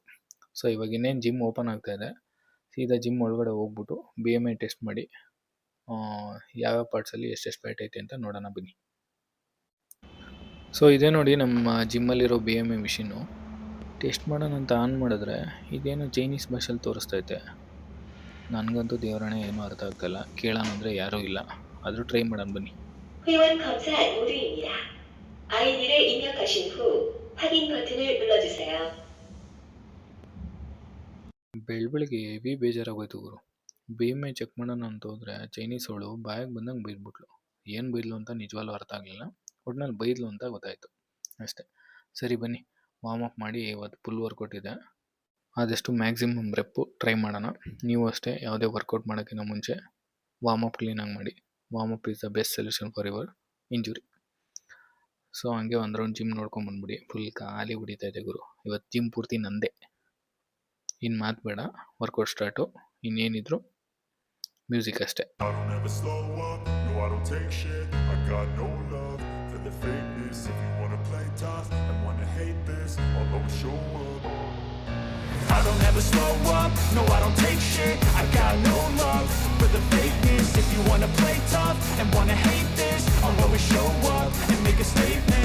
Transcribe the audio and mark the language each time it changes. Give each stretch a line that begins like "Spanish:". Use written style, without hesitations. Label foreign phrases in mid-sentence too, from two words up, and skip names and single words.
Kannada: ಸೊ ಇವಾಗ ಇನ್ನೇನು
English: gym open
Kannada: ಆಗ್ತಾ ಇದೆ, ಸೀದಾ ಜಿಮ್ ಒಳಗಡೆ ಹೋಗ್ಬಿಟ್ಟು BMI ಟೆಸ್ಟ್ ಮಾಡಿ ಯಾವ್ಯಾವ ಪಾರ್ಟ್ಸಲ್ಲಿ ಎಷ್ಟೆಷ್ಟು ಫ್ಯಾಟ್ ಐತೆ ಅಂತ ನೋಡೋಣ ಬನ್ನಿ. ಸೊ ಇದೇ ನೋಡಿ ನಮ್ಮ ಜಿಮ್ಮಲ್ಲಿರೋ BMI ಮಿಷಿನ್ನು. ಟೆಸ್ಟ್ ಮಾಡೋಣ ಅಂತ ಆನ್ ಮಾಡಿದ್ರೆ ಇದೇನೋ ಚೈನೀಸ್ ಭಾಷೆಯಲ್ಲಿ ತೋರಿಸ್ತೈತೆ. ನನಗಂತೂ ದೇವರಾಣೆ ಏನೂ ಅರ್ಥ ಆಗ್ತಾಯಿಲ್ಲ. ಕೇಳೋಣ ಅಂದರೆ ಯಾರೂ ಇಲ್ಲ, ಆದರೂ ಟ್ರೈ ಮಾಡೋಣ ಬನ್ನಿ.
Korean: 회원 검사 모드입니다. 아이디를 입력하신 후 확인 버튼을 눌러주세요.
Kannada: ಬೆಳಗ್ಗೆ ಹೆವಿ ಬೇಜಾರಾಗೋಯ್ತು ಗುರು. BMI ಚೆಕ್ ಮಾಡೋಣ ಅಂತ ಹೋದರೆ ಚೈನೀಸ್ ಅವಳು ಬಾಯಿಗೆ ಬಂದಂಗೆ ಬೈದ್ಬಿಟ್ಲು. ಏನು ಬೈದ್ಲು ಅಂತ ನಿಜವಾಗ್ಲೂ ಅರ್ಥ ಆಗಲಿಲ್ಲ. ಒಟ್ನಲ್ಲಿ ಬೈದ್ಲು ಅಂತ ಗೊತ್ತಾಯಿತು ಅಷ್ಟೇ. ಸರಿ ಬನ್ನಿ
English: warm up
Kannada: ಮಾಡಿ. ಇವತ್ತು
English: full workout
Kannada: ಇದೆ, ಆದಷ್ಟು
English: maximum rep
Kannada: ಟ್ರೈ ಮಾಡೋಣ. ನೀವು ಅಷ್ಟೇ ಯಾವುದೇ ವರ್ಕೌಟ್ ಮಾಡೋಕ್ಕಿಂತ ಮುಂಚೆ
English: warm up
Kannada: ಕ್ಲೀನಾಗಿ ಮಾಡಿ.
English: warm up is the best solution for your injury.
Kannada: ಸೊ ಹಂಗೆ ಒಂದು ರೌಂಡ್ ಜಿಮ್ ನೋಡ್ಕೊಂಬಂದ್ಬಿಡಿ. ಫುಲ್ ಖಾಲಿ ಹೊಡಿತಾ ಇದೆ ಗುರು. ಇವತ್ತು ಜಿಮ್ ಪೂರ್ತಿ ನಂದೇ. ಇನ್ನು ಮಾತು ಬೇಡ,
English: workout start.
Kannada: ಇನ್ನೇನಿದ್ರು ಮ್ಯೂಸಿಕ್ ಅಷ್ಟೇ.
English: I don't ever slow up, no I don't take shit. I got no love for the fakeness. If you wanna play tough and wanna hate this, I'll always show up and make a statement.